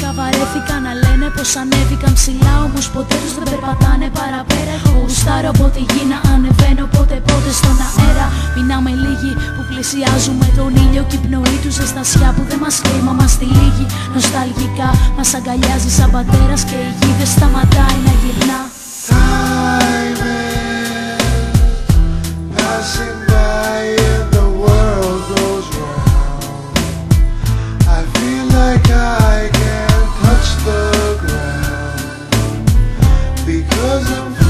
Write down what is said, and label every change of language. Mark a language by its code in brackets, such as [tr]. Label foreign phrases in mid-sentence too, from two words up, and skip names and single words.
[el] Βαρέθηκα να λένε πως ανέβηκαν ψηλά. Όμως ποτέ τους δεν περπατάνε παραπέρα. Εγώ γουστάρω από τη γη να ανεβαίνω πότε στον αέρα. Μείναμε λίγοι που πλησιάζουμε τον ήλιο κι η πνοή του ζεστασιά που δεν μας λέει μα μας τυλίγει. Νοσταλγικά μας αγκαλιάζει σαν πατέρας και η γη δεν σταματάει να γυρνά. [en] Time is passing by and the world goes round. I feel like I can't touch the ground because of